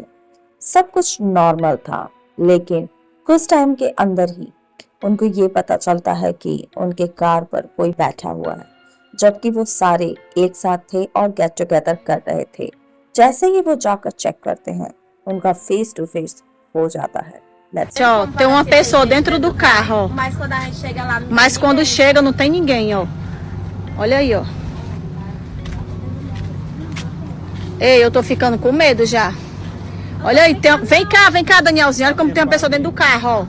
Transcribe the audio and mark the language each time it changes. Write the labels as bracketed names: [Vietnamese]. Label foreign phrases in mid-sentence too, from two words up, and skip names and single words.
[Hindi] सब कुछ नॉर्मल था, लेकिन कुछ टाइम के अंदर ही उनको ये पता चलता है कि उनके कार पर कोई बैठा हुआ है, जबकि वो सारे एक साथ थे और [English] get together [Hindi] कर रहे थे। जैसे ही वो जाकर चेक करते हैं, उनका [English] face to face [Hindi] हो जाता है। [Portuguese] Ó, tem uma pessoa dentro do carro, ó. Mas quando chega não tem ninguém, ó. Olha aí, ó. Ei, eu tô ficando com medo já. Olha aí, vem cá, Danielzinho. Olha como tem uma pessoa dentro do carro, ó.